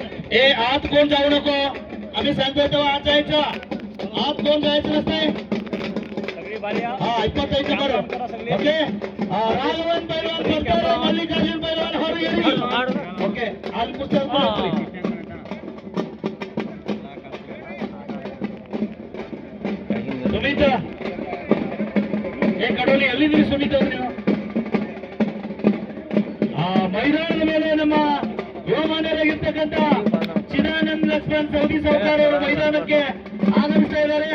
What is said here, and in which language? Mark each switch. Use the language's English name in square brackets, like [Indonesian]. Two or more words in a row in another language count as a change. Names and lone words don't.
[Marathi] आत कोण जाऊ नको, आम्ही सांगतोय तेव्हा आत जायचं. आत कोण जायचं नसते. हा 25 नंबर ओके. राघवन पैलवान करतार, मल्लिकार्जुन पैलवान हरगिरी ओके. आज पुस्तक [Kannada] ಸುಮಿತ್ ಕಡೋಲಿ ಎಲ್ಲಿದ್ದೀರಿ ಸುಮಿತ್ ಅವ್ರು ನೀವು? ಮೈದಾನದ ಮೇಲೆ ನಮ್ಮ ಯುವಮಾನ್ಯರಾಗಿರ್ತಕ್ಕಂಥ ಚಿದಾನಂದ ಲಕ್ಷ್ಮಣ್ ಸೌದಿ ಸೌಕರ್ ಅವರು ಮೈದಾನಕ್ಕೆ ಆಗಮಿಸ್ತಾ ಇದ್ದಾರೆ.